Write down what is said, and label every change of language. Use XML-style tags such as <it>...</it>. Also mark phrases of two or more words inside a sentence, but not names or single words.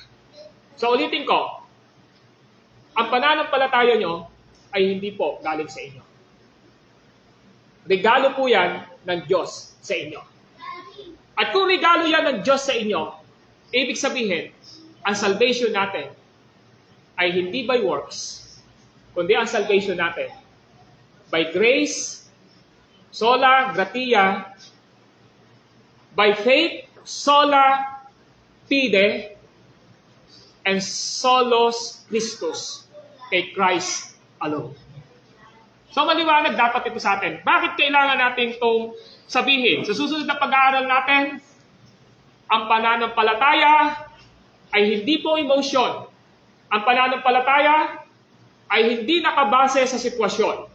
<tl>So ulitin ko, ang pananampalataya nyo ay hindi po galing sa inyo. Regalo po yan ng Diyos sa inyo. At kung regalo yan ng Diyos sa inyo, ibig sabihin, ang salvation natin ay hindi</tl> <en>by works,</en> <tl>kundi ang salvation natin</tl> <en>by grace,</en> <la>sola gratia,</la> <en>by faith,</en> <la>sola fide, and solos Christus,</la> <en>kay Christ alone.</en> <tl>So maliwanag dapat ito sa atin. Bakit kailangan natin itong sabihin? Sa susunod na pag-aaral natin, ang pananampalataya ay hindi po emotion. Ang pananampalataya ay hindi nakabase sa sitwasyon.</tl>